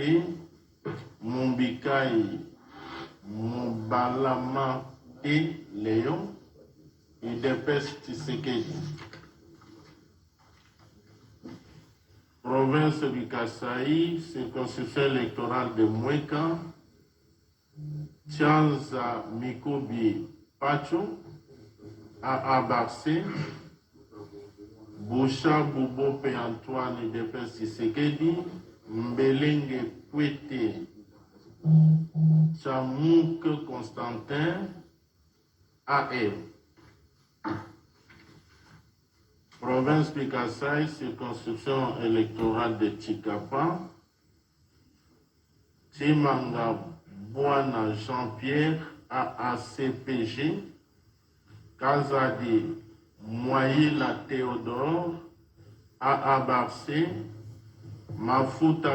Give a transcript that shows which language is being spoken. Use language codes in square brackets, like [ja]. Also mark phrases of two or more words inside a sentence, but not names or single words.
[fr] Mombikai Mbalama et Léon. UDPS Tshisekedi. Province du Kasaï, circonscription électorale de Mweka, Tianza Mikobi Pacho, Abarcé, Boucha Bobo P. Antoine de Tshisekedi, Mbelenge Pouete, Chamouk Constantin, AR. Province du Kasaï, circonscription électorale de Tchikapa, Timanga Bouana Jean-Pierre, AACPG, Kazadi Moïla Théodore, AABARC, Mafuta